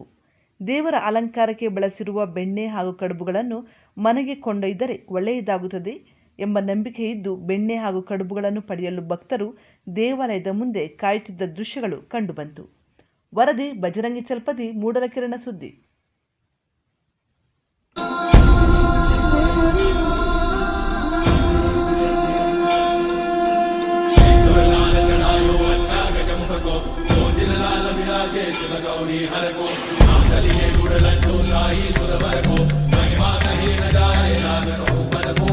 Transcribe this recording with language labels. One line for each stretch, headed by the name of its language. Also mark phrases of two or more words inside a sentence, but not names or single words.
Kannada: ದೇವರ ಅಲಂಕಾರಕ್ಕೆ ಬಳಸಿರುವ ಬೆಣ್ಣೆ ಹಾಗೂ ಕಡುಬುಗಳನ್ನು ಮನೆಗೆ ಕೊಂಡೊಯ್ದರೆ ಒಳ್ಳೆಯದಾಗುತ್ತದೆ ಎಂಬ ನಂಬಿಕೆ ಇದ್ದು ಬೆಣ್ಣೆ ಹಾಗೂ ಕಡುಬುಗಳನ್ನು ಪಡೆಯಲು ಭಕ್ತರು ದೇವಾಲಯದ ಮುಂದೆ ಕಾಯುತ್ತಿದ್ದ ದೃಶ್ಯಗಳು ಕಂಡುಬಂತು. ವರದಿ ಬಜರಂಗಿ ಚಲ್ಪತಿ, ಮೂಡಲಕೆರೆನ ಸುದ್ದಿ. गौरी हर को आंगलिए गुड़ लड्डू साई सुरवर को महिमा कहीं न जाए लागत ऊपर को.